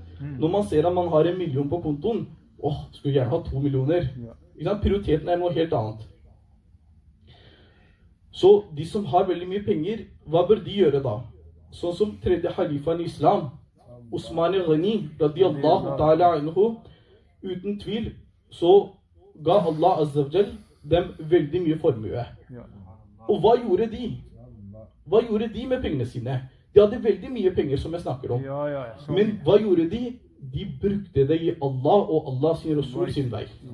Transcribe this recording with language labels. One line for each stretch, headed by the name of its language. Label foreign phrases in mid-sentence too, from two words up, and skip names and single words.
Norwegian: Når man ser at man har 1 million på kontoen, skulle gjerne ha 2 millioner. Prioriteten er noe helt annet. Så de som har veldig mye penger, hva bør de gjøre da? Sånn som tredje halifaen i islam, Osman Ghani,
Arabic: رضي الله تعالى عنه,
Norwegian: uten tvil, så ga Allah
Arabic: عز وجل
Norwegian: dem veldig mye formue. Og hva gjorde de? Hva gjorde de med pengene sine? De hadde veldig mye penger som jeg snakker om. Men hva gjorde de? De brukte det i Allah og Allah sin Rasul sin vei.